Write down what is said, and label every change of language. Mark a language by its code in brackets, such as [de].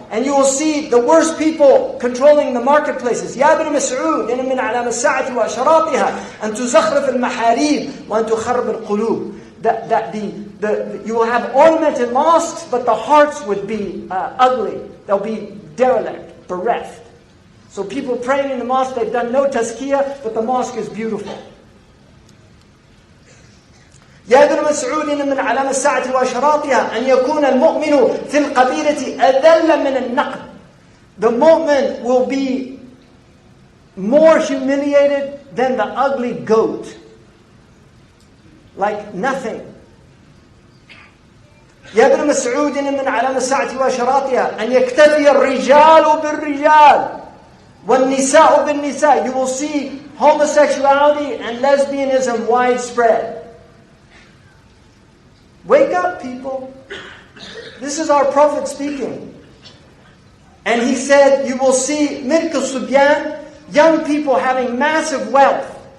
[en] And you will see the worst people controlling the marketplaces. [ar] يا ابن مسعود إن من أعلام الساعة وأشراطها أن تزخرف المحاريب وأن تخرب القلوب. [en] That you will have ornamented mosques, but the hearts would be ugly. They'll be derelict, bereft. So people praying in the mosque, they've done no tazkiyah, but the mosque is beautiful. [ar] يا ابن مسعود من علامة الساعة وأشراطها أن يكون المؤمن في القبيلة أذل من النقد. [en] The mu'min will be more humiliated than the ugly goat. Like nothing. [ar] يا ابن مسعود من علامة الساعة وأشراطها أن يكتفي الرجال بالرجال والنساء بالنساء. [en] You will see homosexuality and lesbianism widespread. Wake up, people. This is our Prophet speaking. And he said, you will see milk al-subyan, young people having massive wealth.